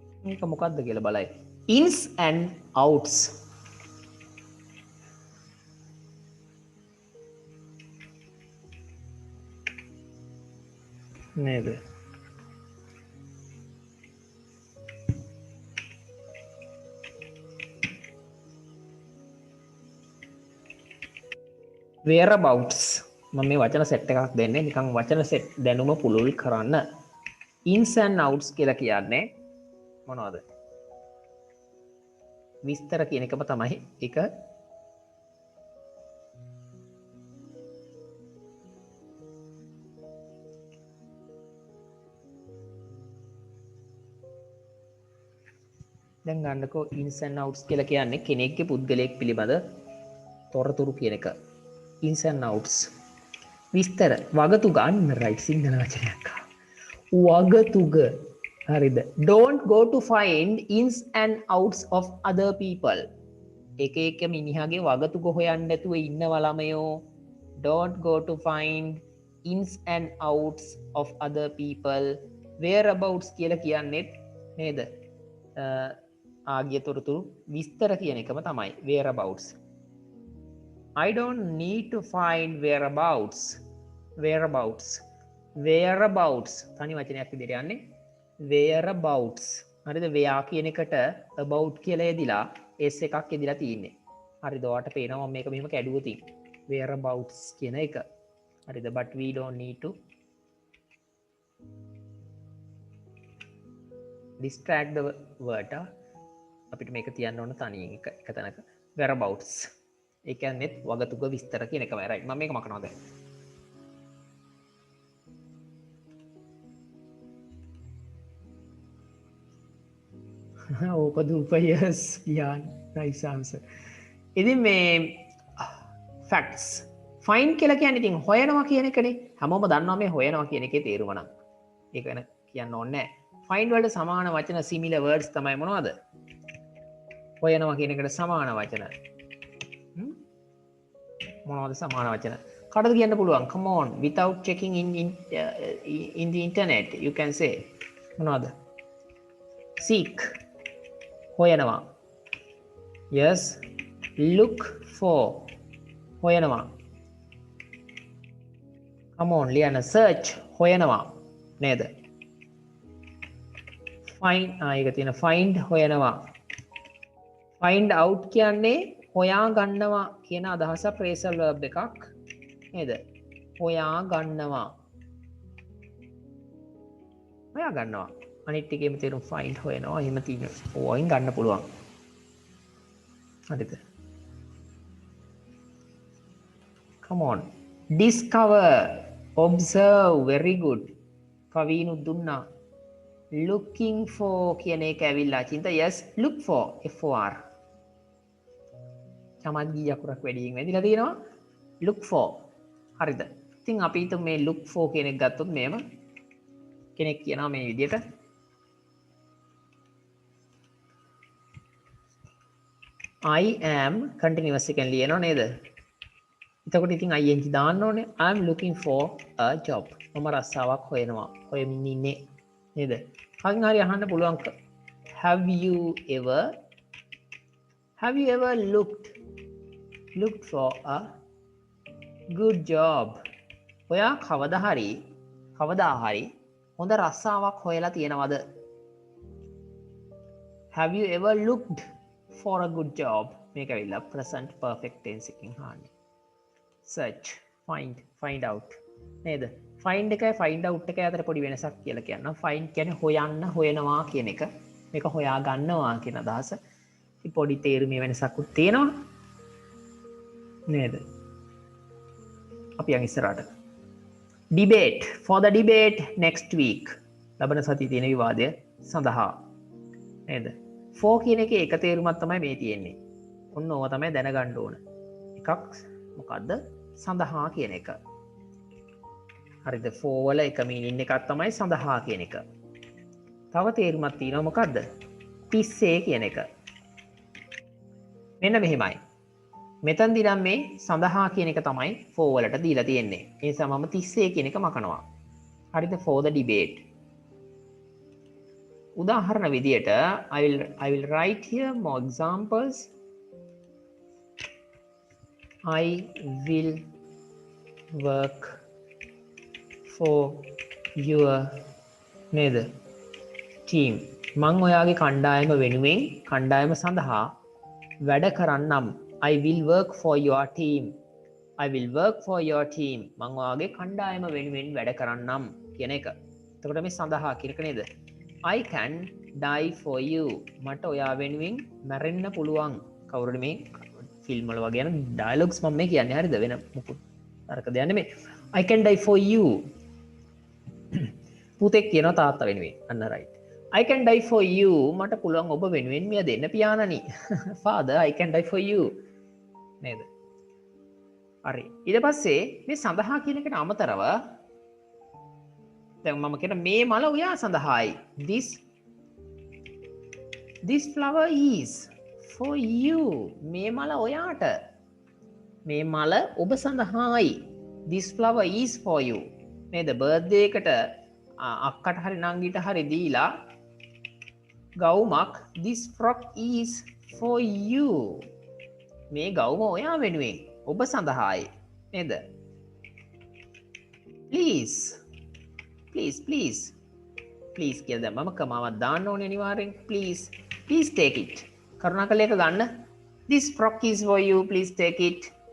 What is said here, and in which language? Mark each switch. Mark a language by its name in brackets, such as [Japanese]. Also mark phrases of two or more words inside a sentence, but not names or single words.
[Sinhala] මේක මොකක්ද කියලා බලයි. [English] ins and outs. [Sinhala] නේද? whereabouts මම මේ වචන සෙට් එකක් දෙන්නේ නිකන් වචන සෙට් දැනුම පුළුල් කරන්න. [English] ins and outs [Sinhala] කියලා කියන්නේ මොනවද? විස්තර කියන එකම තමයි ඒක. දැන් ගන්නකෝ [English] ins and outs [Sinhala] කියලා කියන්නේ කෙනෙක්ගේ පුද්ගලයෙක් පිළිබඳ තොරතුරු කියන එක. [English] ins and outs [Sinhala] විස්තර වගතුග අන්න රයිට් සිංහල වචනයක් වගතුග හරිද. [English] don't go to find ins and outs of other people. [Sinhala] එක මිනිහාගේ වගතුග හොයන්න නැතුව ඉන්නවා ළමයෝ. [English] don't go to find ins and outs of other people. [Sinhala] whereabouts කියලා කියන්නේත් නේද ආගිය තොරතුරු විස්තර කියන එකම තමයි whereabouts. [English] I don't need to find whereabouts. [Sinhala] තනි වචනයක් විදිහට යන්නේ whereabouts. හරිද? where කියන එකට about කියලා එදිලා s එකක් එදිලා තියෙන්නේ. හරිද? ඔයාලට පේනවා මම මේක මෙහෙම කැඩුවොත් whereabouts කියන එක. හරිද? [English] but we don't need to distract the word. [Sinhala] අපිට මේක තියන්න ඕන තනියෙන් එක තැනක whereabouts. ඒ කියන්නේ වගතුග විස්තර කියන එකමයි. right. මම මේක මකනවා දැන්. ඕක දුපයස් කියන්න [English] right answer. [Sinhala] ඉතින් මේ [English] facts find [Sinhala] කියලා කියන්නේ ඉතින් හොයනවා කියන එකනේ. හැමෝම දන්නවා මේ හොයනවා කියන එකේ තේරුම නම්. ඒක වෙන කියන්න ඕනේ නැහැ. find වලට සමාන වචන [English] similar words [Sinhala] තමයි මොනවද? හොයනවා කියන එකට සමාන වචන. මොනවද සමාන වචන? කඩද කියන්න පුළුවන්. [English] come on without checking in the internet you can say මොනවද? [Sinhala] seek හොයනවා. [English] yes look for හොයනවා. come on [Sinhala] ලියන්න search හොයනවා නේද? find ඒක තියෙන find හොයනවා. [English] find out [Sinhala] කියන්නේ හොයා ගන්නවා කියන අදහස [English] phrasal verb [Sinhala] එකක් නේද? හොයා ගන්නවා. අනිත් එකේම තේරුම් find හොයනවා. එහෙම තියෙන ඕවෙන් ගන්න පුළුවන්. හරිද? [English] come on discover observe very good. [Sinhala] කවීනු දුන්නා. [English] looking for [Sinhala] කියන එක ඇවිල්ලා චින්ත [English] yes look for for [Sinhala] චමත් ගී අකුරක් වැඩියෙන් වැදිලා තියෙනවා. [English] look for [Sinhala] හරිද? ඉතින් අපි හිතමු මේ [English] look for [Sinhala] කියන එක ගත්තොත් මේව කෙනෙක් කියනවා මේ විදිහට [English] I am continuous [Sinhala] එකෙන් ලියනවා නේද? එතකොට ඉතින් ing දාන්න ඕනේ. [English] I am looking for a job. [Sinhala] මම රස්සාවක් හොයනවා. හොයමින් ඉන්නේ නේද? කලින් හරි අහන්න පුළුවන් [English] have you ever looked for a good job? [Sinhala] ඔයා කවදා හරි හොඳ රස්සාවක් හොයලා තියෙනවද? [English] have you ever looked for a good job? [Sinhala] මේක ඇවිල්ලා [English] present perfect tense [Sinhala] එකකින් අහන්නේ. [English] search find out නේද? [Sinhala] find එකයි [English] find out [Sinhala] එකයි අතර පොඩි වෙනසක් කියලා කියනවා. find කියන්නේ හොයන්න හොයනවා කියන එක. මේක හොයා ගන්නවා කියන අදහස. ඉතින් පොඩි තේරුමේ වෙනසක් උත් තියෙනවා. නේද? අපි යන් ඉස්සරහට. [English] debate for the debate next week. [Sinhala] ලබන සතියේ තියෙන විවාදය සඳහා. නේද? for කියන එකේ එක තේරුමක් තමයි මේ තියෙන්නේ. ඔන්න ඕව තමයි දැනගන්න ඕන. එකක් මොකද්ද? සඳහා කියන එක. හරිද? for වල එක මීනින් එකක් තමයි සඳහා කියන එක. තව තේරුමක් තියෙනවා මොකද්ද? තිස්සේ කියන එක. මෙන්න මෙහෙමයි. මෙතනදී නම් මේ සඳහා කියන එක තමයි for වලට දීලා තියෙන්නේ. ඒ නිසා මම තිස්සේ කියන එක මකනවා. හරිද? [English] for the debate. [Sinhala] උදාහරණ විදියට [English] I will write here more examples. I will work for your නේද team. [Sinhala] මං ඔයාගේ කණ්ඩායම වෙනුවෙන් කණ්ඩායම සඳහා වැඩ කරන්නම්. [English] I will work for your team. I will work for your team. [Sinhala] මං ඔයාගේ කණ්ඩායම වෙනුවෙන් වැඩ කරන්නම් කියන එක. එතකොට මේ සඳහා කියන එක නේද? [English] I can die for you. [Sinhala] මට ඔයා වෙනුවෙන් මැරෙන්න පුළුවන්. කවුරුද මේ ෆිල්ම් වල වගේ යන ඩයලොග්ස් මම මේ කියන්නේ හරිද වෙන මොකුත් අරක දෙයක් නෙමෙයි. [English] I can die for you. [Sinhala] පුතෙක් කියනවා තාත්තා වෙනුවෙන්. අන්න right. [English] I can die for you. [Sinhala] මට පුළුවන් ඔබ වෙනුවෙන් මිය දෙන්න පියාණනි. [English] Father, I can die for you. [Sinhala] නේද? හරි. ඊට පස්සේ මේ සඳහා කියන එකට අමතරව දැන් මම කියන මේ මල ඔයා සඳහායි. [English] This flower is for you. [Sinhala] මේ මල ඔයාට. මේ මල ඔබ සඳහායි. [English] This flower is for you. [Sinhala] නේද? බර්ත්ඩේ එකට අක්කට හරි නංගිට හරි දීලා ගවුමක් [English] this frock is for you. [Sinhala] මේ ගවුම ඔයා වෙනුවෙන් ඔබ සඳහායි. නේද? please කියලා දැන් මම කමාවක් දාන්න ඕනේ අනිවාර්යෙන්. [English] please take it. [Sinhala] කරුණාකරලා ඒක ගන්න. [English] this frock is for you. please take it.